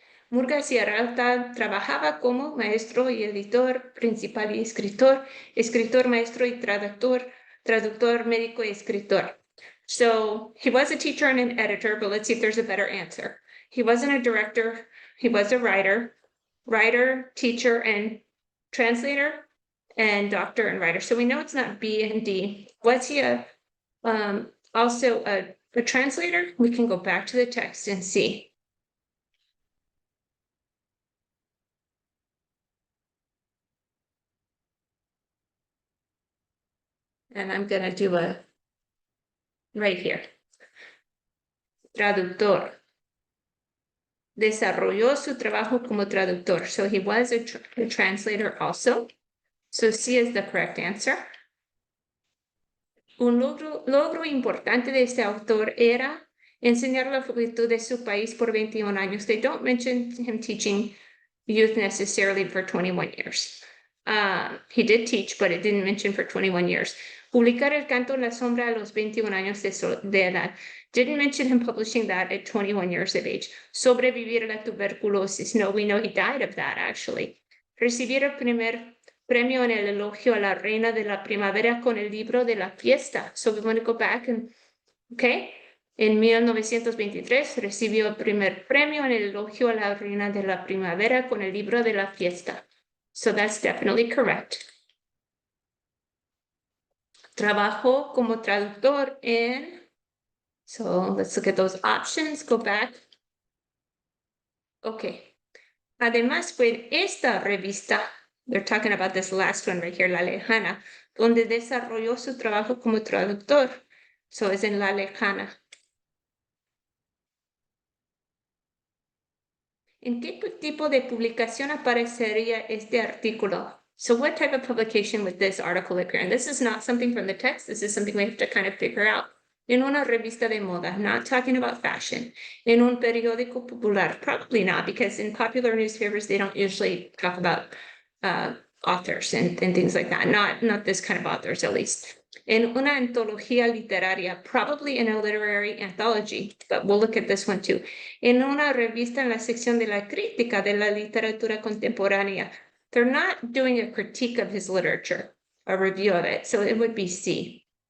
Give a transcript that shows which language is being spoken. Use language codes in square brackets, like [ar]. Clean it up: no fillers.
[es] Murgas y Arralta trabajaba como maestro y editor principal y escritor, maestro y traductor médico y escritor. [en] So he was a teacher and an editor, but let's see if there's a better answer. He wasn't a director, he was a writer, teacher, and translator, and doctor and writer. So we know it's not B and D. Was he also a translator? We can go back to the text and see. And I'm going to do a right here. [es] Traductor. Desarrolló su trabajo como traductor. [en] So he was a translator also. So C is the correct answer. [es] Un logro importante de este autor era enseñar la juventud de su país por 21 años. [en] They don't mention him teaching youth necessarily for 21 years. He did teach, but it didn't mention for 21 years. [es] Publicar el canto en la sombra a los 21 años de edad. [en] Didn't mention him publishing that at 21 years of age. [es] Sobrevivir a la tuberculosis. [en] No, we know he died of that, actually. [es] Recibir el primer premio en el elogio a la reina de la primavera con el libro de la fiesta. [en] So we want to go back and, okay. [es] En 1923 recibió el primer premio en el elogio a la reina de la primavera con el libro de la fiesta. [en] So that's definitely correct. [es] Trabajó como traductor en, [en] so let's look at those options, go back. [es] Okay. Además fue esta revista [en] they're talking about this last one right here, La Lejana, [es] donde desarrolló su trabajo como traductor. So es en La Lejana. ¿En qué tipo de publicación aparecería este artículo? [en] So what type of publication would this article appear in? This is not something from the text. This is something we have to kind of figure out. [es] En una revista de moda, [en] not talking about fashion. [es] En un periódico popular, [en] probably not, because in popular newspapers, they don't usually talk about authors and things like that. Not this kind of authors, at least. [es] En una antología literaria, [en] probably in a literary anthology, but we'll look at this one too. [es] En una revista en la sección de la crítica de la literatura contemporánea. [en] They're not doing a critique of his literature, a review of it, so it would be C.